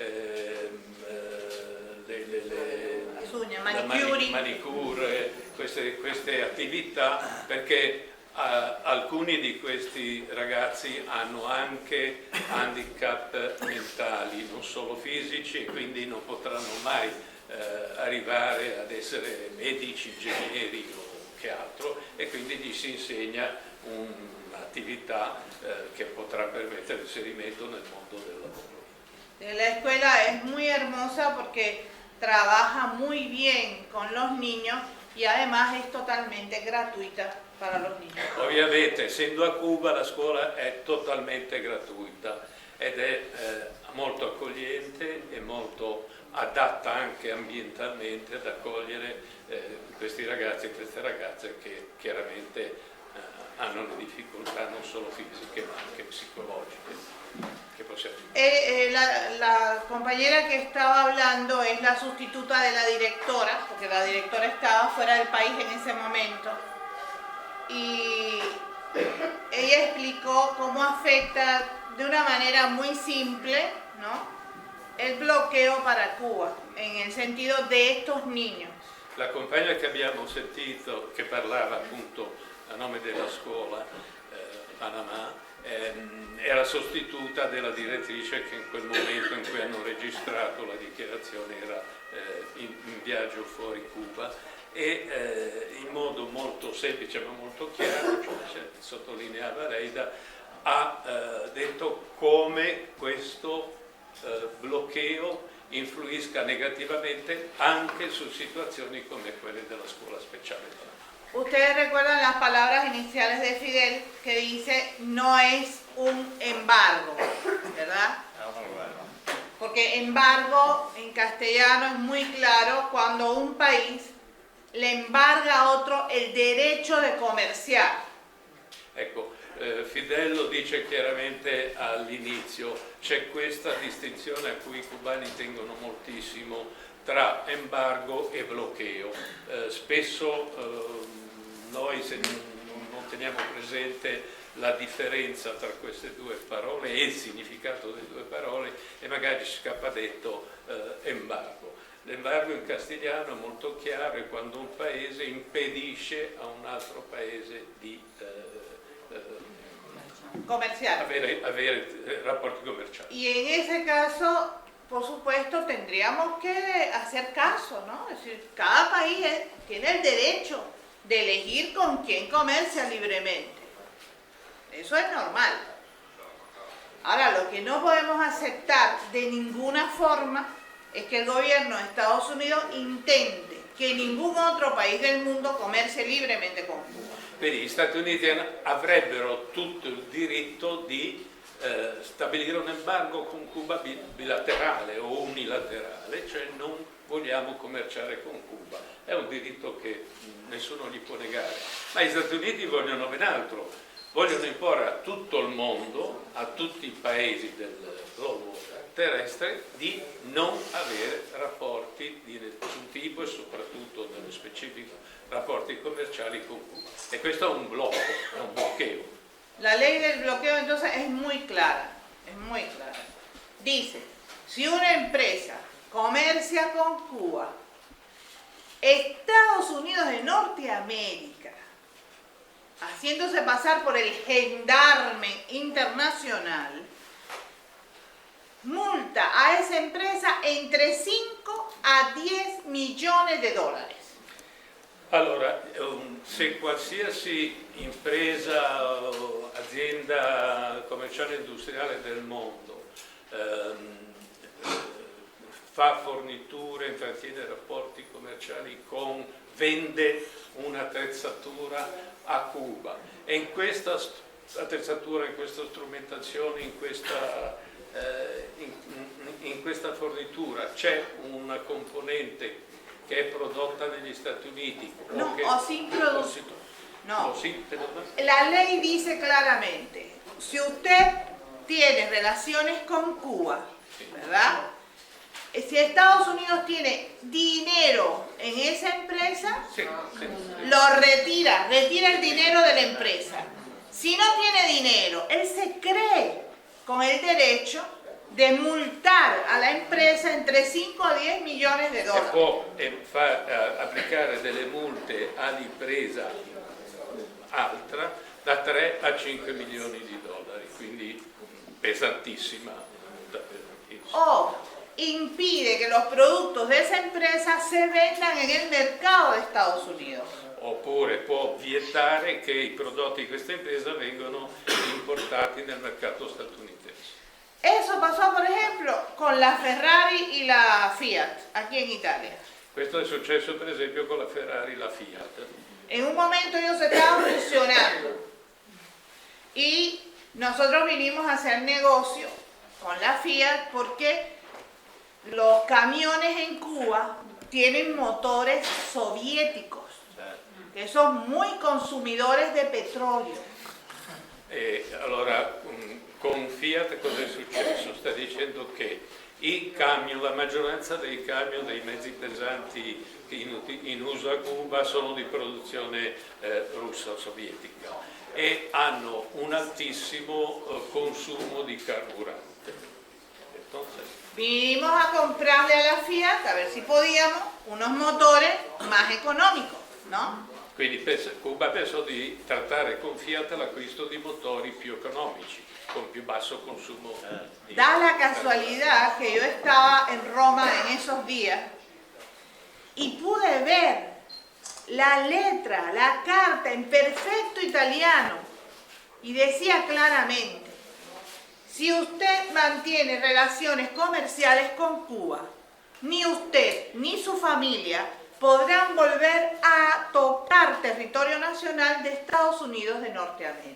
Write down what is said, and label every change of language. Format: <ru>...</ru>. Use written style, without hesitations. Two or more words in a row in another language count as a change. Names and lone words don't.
<it>manicure, queste attività, perché alcuni di questi ragazzi hanno anche handicap mentali, non solo fisici, e quindi non potranno mai arrivare ad essere medici, ingegneri o che altro, e quindi gli si insegna un'attività che potrà permettere l'inserimento nel mondo del lavoro.</it> <es>La escuela es muy hermosa porque trabaja muy bien con los niños y además es totalmente gratuita para los niños.</es> <it>Ovviamente, essendo a Cuba, la scuola è totalmente gratuita ed è molto accogliente e molto adatta anche ambientalmente ad accogliere questi ragazzi e queste ragazze che chiaramente hanno le difficoltà non solo fisiche ma anche psicologiche.</it> <es>La compañera que estaba hablando es la sustituta de la directora, porque la directora estaba fuera del país en ese momento, y ella explicó cómo afecta de una manera muy simple, ¿no?, el bloqueo para Cuba, en el sentido de estos niños.</es> <it>La compagna che abbiamo sentito, che parlava appunto a nome della scuola, Panama, era sostituta della direttrice che in quel momento in cui hanno registrato la dichiarazione era in viaggio fuori Cuba, e in modo molto semplice ma molto chiaro, cioè, sottolineava Leida, ha detto come questo bloqueo influisca negativamente anche su situazioni come quelle della scuola speciale.</it> <es>Ustedes recuerdan las palabras iniciales de Fidel que dice no es un embargo, ¿verdad? Porque embargo en castellano es muy claro cuando un país le embarga a otro el derecho de comerciar.</es> <it>Ecco, Fidel lo dice chiaramente all'inizio, c'è questa distinzione a cui i cubani tengono moltissimo tra embargo e bloqueo. Spesso noi se non teniamo presente la differenza tra queste due parole e il significato delle due parole e magari ci scappa detto embargo. L'embargo in castigliano è molto chiaro, è quando un paese impedisce a un altro paese di avere rapporti commerciali.</it> <es>Y en ese caso, por supuesto, tendríamos que hacer caso, ¿no? Es decir, cada país tiene el derecho de elegir con quién comercia libremente. Eso es normal. Ahora, lo que no podemos aceptar de ninguna forma es que el gobierno de Estados Unidos intente che ningún</es> <it>altro paese del mondo commerci</it> <es>libremente con Cuba.</es> <it>Quindi gli Stati Uniti avrebbero tutto il diritto di stabilire un embargo con Cuba bilaterale o unilaterale, cioè non vogliamo commerciare con Cuba. È un diritto che nessuno gli può negare. Ma gli Stati Uniti vogliono ben altro, vogliono imporre a tutto il mondo, a tutti i paesi del globo terrestre, di non avere rapporti di nessun tipo e soprattutto nello specifico rapporti commerciali con Cuba. E questo è un blocco, è un bloqueo.</it> <es>La ley del bloqueo entonces es muy clara, Dice, si una empresa comercia con Cuba, Estados Unidos de Norteamérica, haciéndose pasar por el gendarme internacional, multa a esa empresa entre 5 a 10 millones de dólares.</es> <it>Allora, se qualsiasi impresa o azienda commerciale e industriale del mondo fa forniture, intrattiene rapporti commerciali vende un'attrezzatura a Cuba e in questa attrezzatura, in questa strumentazione, in questa fornitura c'è una componente che è prodotta negli Stati Uniti</it> <es>La ley dice claramente, si usted tiene relaciones con Cuba, ¿verdad? Si Estados Unidos tiene dinero en esa empresa, lo retira el dinero de la empresa. Si no tiene dinero, él se cree con el derecho de multar a la empresa entre 5 a 10 millones de dólares.</es> <it>E può applicare delle multe all'impresa altra da 3 a 5 milioni di dollari, quindi pesantissima.</it> <es>O impide que los productos de esa empresa se vendan en el mercado de Estados Unidos.</es> <it>Oppure può vietare che i prodotti di questa impresa vengano importati nel mercato statunitense.</it> <es>Eso pasó, por ejemplo, con la Ferrari y la Fiat, aquí en Italia.</es> <it>Questo è successo per esempio con la Ferrari e la Fiat.</it> <es>En un momento ellos se estaban fusionando y nosotros vinimos a hacer negocio con la Fiat porque los camiones en Cuba tienen motores soviéticos que son muy consumidores de petrolio.</es> <it>E allora con Fiat cosa è successo? Sta dicendo che i camion, la maggioranza dei camion, dei mezzi pesanti in uso a Cuba sono di produzione russa o sovietica e hanno un altissimo consumo di carburante.</it> <es>Entonces, vinimos a comprarle a la Fiat a ver si podíamos unos motores más económicos, ¿no?</es> <it>Quindi Cuba pensò di trattare con Fiat l'acquisto di motori più economici, con più basso consumo di</it> <es>Da la casualidad que yo estaba en Roma en esos días y pude ver la letra, la carta en perfecto italiano y decía claramente, si usted mantiene relaciones comerciales con Cuba, ni usted ni su familia podrán volver a tocar territorio nacional de Estados Unidos de Norteamérica.</es>